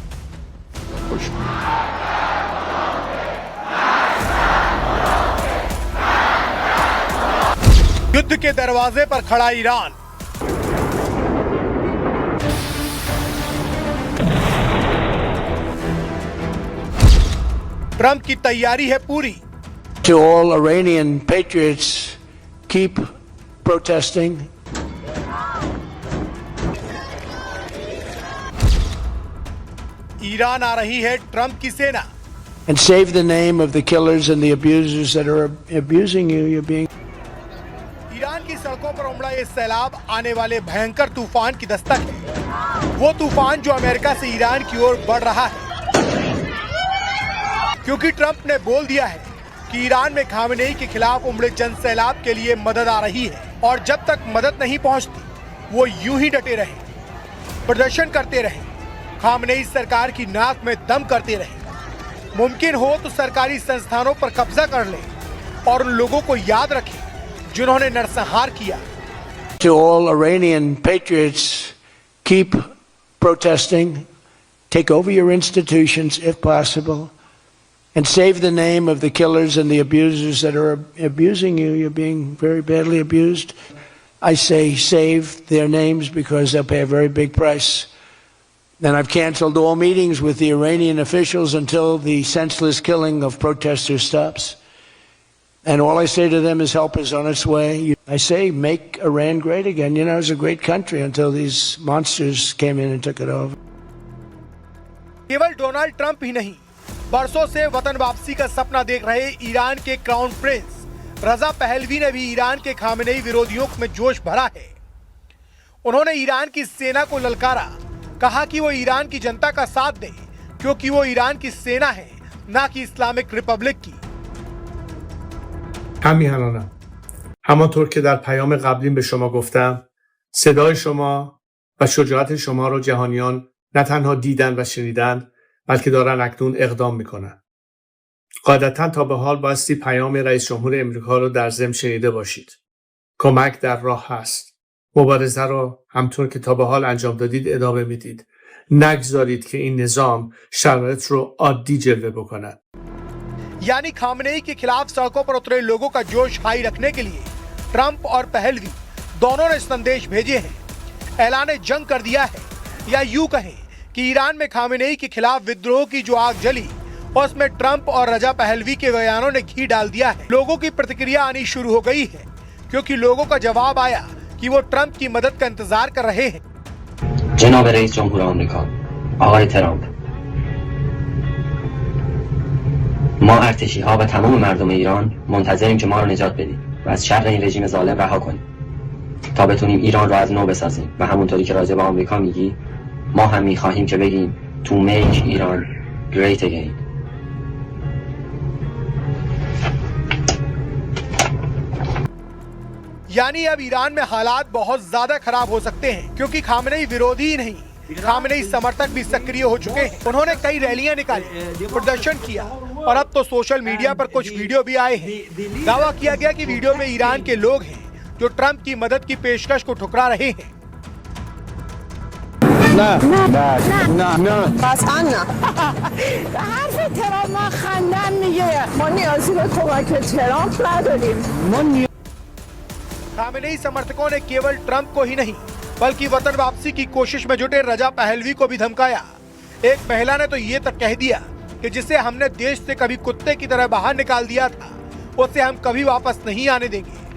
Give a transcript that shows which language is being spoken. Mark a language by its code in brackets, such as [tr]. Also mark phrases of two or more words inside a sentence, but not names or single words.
[hi] युद्ध के दरवाजे पर खड़ा ईरान, ट्रंप की तैयारी है पूरी। [en] To all Iranian patriots, keep protesting. [hi] ईरान आ रही है ट्रंप की सेना। [en] And save the name of the killers and the abusers that are abusing you. You're being. [hi] ईरान की सड़कों पर उमड़ा ये सैलाब आने वाले भयंकर तूफान की दस्तक है। वो तूफान जो अमेरिका से ईरान की ओर बढ़ रहा है, क्योंकि ट्रंप ने बोल दिया है कि ईरान में खामेनेई के खिलाफ उमड़े जन सैलाब के लिए मदद आ रही है और जब तक मदद नहीं पहुंचती वो यूं ही डटे रहे, प्रदर्शन करते रहे, खामेनेई सरकार की नाक में दम करते रहे, मुमकिन हो तो सरकारी संस्थानों पर कब्जा कर ले और उन लोगों को याद रखें जिन्होंने नरसंहार किया। [en] To all Iranian patriots, keep protesting, take over your institutions if possible, and save the name of the killers and the abusers that are abusing you. You're being very badly abused. I say save their names because they'll pay a very big price. And I've canceled all meetings with the Iranian officials until the senseless killing of protesters stops. And all I say to them is help is on its way. I say make Iran great again. You know, it was a great country until these monsters came in and took it over. [hi] केवल डोनाल्ड ट्रंप ही नहीं, बरसों से वतन वापसी का सपना देख रहे ईरान के [en] crown prince [hi] रजा पहलवी ने भी ईरान के खामेनेई विरोधियों में जोश भरा है। उन्होंने ईरान की सेना को ललकारा, कहा कि वो ईरान की जनता का साथ दे क्योंकि वो ईरान की सेना है, ना कि इस्लामिक रिपब्लिक की। [fa] همیهنانم همانطور که در پیام قبلیم به شما گفتم، صدای شما و شجاعت شما را جهانیان نه تنها دیدن و شنیدن، بلکه دارن اکنون اقدام میکنن. قاعدتاً تا به حال بایستی پیام رئیس جمهور امریکا را در ضمن شنیده باشید. کمک در راه هست. مبارزه را همطور که تا به حال انجام دادید ادامه میدید. نگذارید که این نظام شرایط رو عادی جلوه بکند. [hi] यानी खामेनेई के खिलाफ सड़कों पर उतरे लोगों का जोश हाई रखने के लिए ट्रंप और पहलवी दोनों ने संदेश भेजे हैं, ऐलान जंग कर दिया है, या यूं कहें कि ईरान में खामेनेई के खिलाफ विद्रोह की जो आग जली और उसमें ट्रंप और रजा पहलवी के बयानों ने घी डाल दिया है। लोगों की प्रतिक्रिया आनी शुरू हो गई है क्योंकि लोगों का जवाब आया कि वो ट्रंप की मदद का इंतजार कर रहे हैं। [fa] جناب رئیس جمهور آمریکا आقای ترامپ، ما ارتشی ها و تمام مردم ایران منتظریم که ما رو نجات بدید و از شر این رژیم ظالم رها کنید. تا بتونیم ایران رو از نو بسازیم و همونطوری که راجع به آمریکا میگی ما هم میخواهیم که بگیم [en] to make ایران great again. [hi] यानी अब ईरान में हालात बहुत ज्यादा खराब हो सकते हैं, क्योंकि खामनेई विरोधी ही नहीं, खामनेई समर्थक भी सक्रिय हो चुके हैं। उन्होंने कई रैलियां निकाली, प्रदर्शन किया और अब तो [en] social media [hi] पर कुछ वीडियो भी आए हैं। दावा किया गया कि वीडियो में ईरान के लोग हैं जो ट्रंप की मदद की पेशकश को ठुकरा रहे हैं। [fa] قطعا نه حرف ترامپ ما خندن میگه ما نیازی به کمک ترامپ نداریم [hi] खामेनेई समर्थकों ने केवल ट्रंप को ही नहीं बल्कि वतन वापसी की कोशिश में जुटे रजा पहलवी को भी धमकाया। एक महिला ने तो ये तक कह दिया कि जिसे हमने देश से कभी कुत्ते की तरह बाहर निकाल दिया था उसे हम कभी वापस नहीं आने देंगे।